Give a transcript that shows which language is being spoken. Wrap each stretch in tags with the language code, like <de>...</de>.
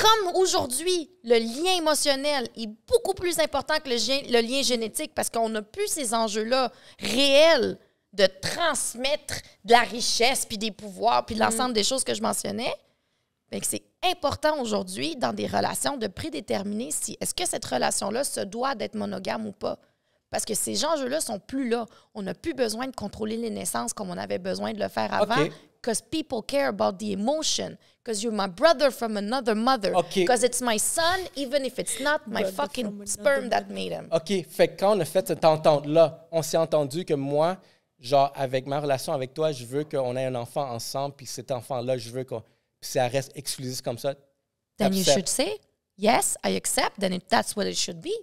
<fr>comme aujourd'hui, le lien émotionnel est beaucoup plus important que le lien génétique parce qu'on n'a plus ces enjeux-là réels de transmettre de la richesse, puis des pouvoirs, puis de l'ensemble des choses que je mentionnais, bien que c'est important aujourd'hui dans des relations de prédéterminer si est-ce que cette relation-là se doit d'être monogame ou pas. Parce que ces enjeux-là sont plus là. On n'a plus besoin de contrôler les naissances comme on avait besoin de le faire avant. OK.</fr> <en>Because people care about the emotion. Because you're my brother from another mother. OK. Because it's my son, even if it's not my fucking sperm that made him.</en> <fr>OK, fait que quand on a fait cette entente-là, on s'est entendu que moi, avec ma relation avec toi, je veux qu'on ait un enfant ensemble, puis cet enfant-là, je veux que ça reste exclusif comme ça.</fr> <en>Then you</en> <fr>T'acceptes.</fr> <en>should say, yes, I accept, then that's what it should be.</en>